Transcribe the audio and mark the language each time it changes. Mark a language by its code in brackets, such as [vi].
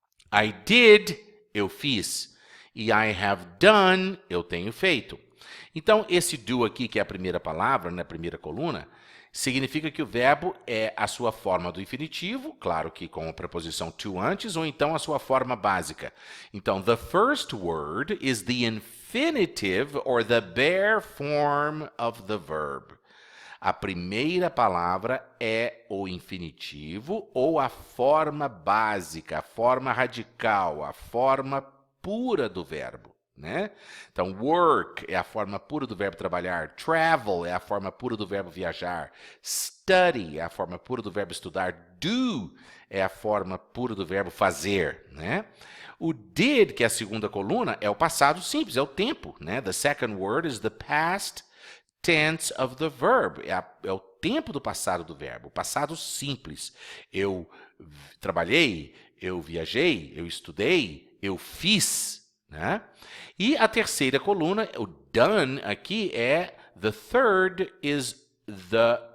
[en] I did, [pt] eu fiz. E [en] I have done, [pt] eu tenho feito. Então, esse do aqui, que é a primeira palavra, na primeira coluna, significa que o verbo é a sua forma do infinitivo, claro que com a preposição to antes, ou então a sua forma básica. [en] Então, the first word is the infinitive or the bare form of the verb. [pt] A primeira palavra é o infinitivo ou a forma básica, a forma radical, a forma pura do verbo, né? Então, work é a forma pura do verbo trabalhar, travel é a forma pura do verbo viajar, study é a forma pura do verbo estudar, do é a forma pura do verbo fazer, né? O did, que é a segunda coluna, é o passado simples, é o tempo, né? [en] The second word is the past tense of the verb. [pt] É o tempo do passado do verbo, o passado simples. Eu trabalhei, eu viajei, eu estudei, eu fiz, né? E a terceira coluna, o done aqui é [en] the third is the